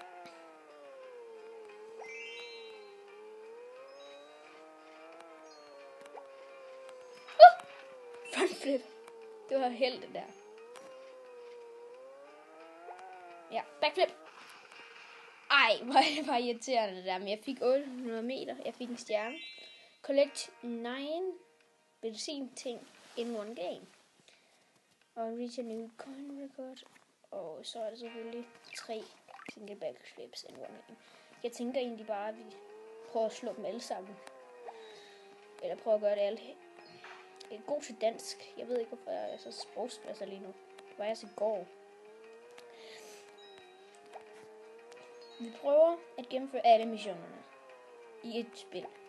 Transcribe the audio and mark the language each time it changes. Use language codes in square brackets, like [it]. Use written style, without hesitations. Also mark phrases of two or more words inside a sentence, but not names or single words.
[da] Frontflip. Det var helt det der. Ja, backflip. Ej, hvor er det bare irriterende det der. Men jeg fik 800 meter. Jeg fik en stjerne. [en] Collect 9 [da] benzin ting [en] in one game. Og reach a new coin record. [da] Og så er det selvfølgelig 3 [en] single backflips in one game. [da] Jeg tænker egentlig bare, at vi prøver at slå dem alle sammen. Eller prøver at gøre det alle. Jeg er god til dansk. Jeg ved ikke, hvorfor jeg er så sprogspasser lige nu. Det var jeg så i går. Vi prøver at gennemføre alle missionerne i et spil.